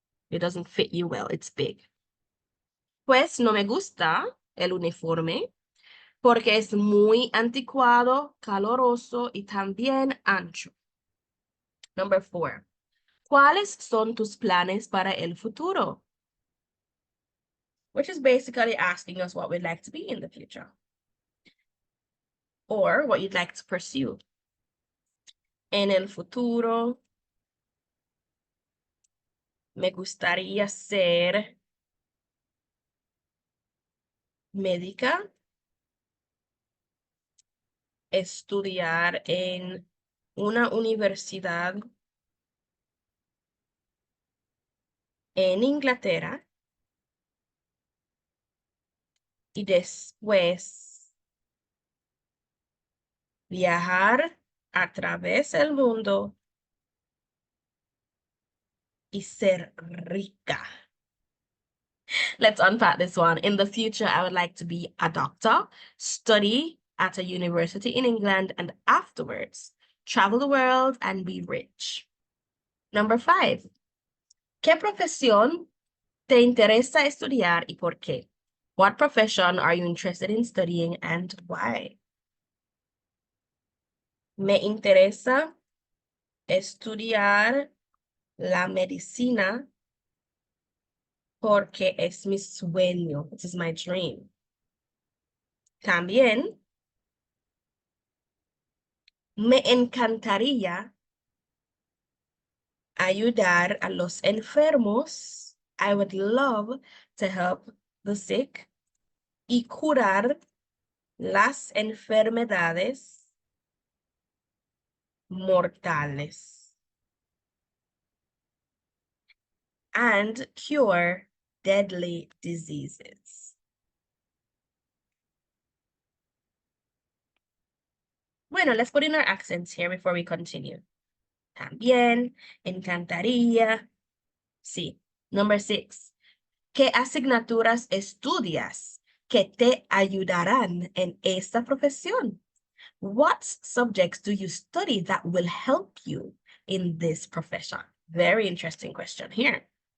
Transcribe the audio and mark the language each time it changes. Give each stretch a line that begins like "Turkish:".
English: It doesn't fit you well, it's big.
Spanish: Pues no me gusta el uniforme porque es muy anticuado, caloroso y también ancho.
English: Number 4.
Spanish: ¿Cuáles son tus planes para el futuro?
English: Which is basically asking us what we'd like to be in the future or what you'd like to pursue.
Spanish: En el futuro, me gustaría ser médica, estudiar en una universidad en Inglaterra y después viajar a través del mundo y ser rica.
English: Let's unpack this one. In the future, I would like to be a doctor, study at a university in England, and afterwards travel the world and be rich. Number 5.
Spanish: ¿Qué profesión te interesa estudiar y por qué?
English: What profession are you interested in studying and why?
Spanish: Me interesa estudiar la medicina porque es mi sueño.
English: It is my dream.
Spanish: También me encantaría ayudar a los enfermos.
English: I would love to help the sick
Spanish: y curar las enfermedades mortales
English: and cure deadly diseases. Bueno, let's put in our accents here before we continue.
Spanish: También, encantaría. Sí.
English: Number 6.
Spanish: ¿Qué asignaturas estudias que te ayudarán en esta profesión?
English: What subjects do you study that will help you in this profession? Very interesting question here.